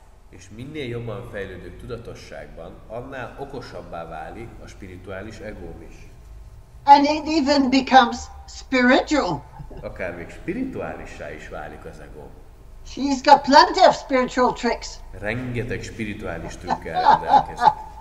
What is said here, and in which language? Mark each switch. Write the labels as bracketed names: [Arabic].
[Hungarian] És minél jobban fejlődök tudatosságban, annál okosabbá válik a spirituális egóm is. [English] And it even becomes spiritual. [Hungarian] Akár még spirituálissá is válik az egóm. [English] She's got plenty of spiritual tricks. [Hungarian] Rengeteg spirituális trükkel rendelkezik.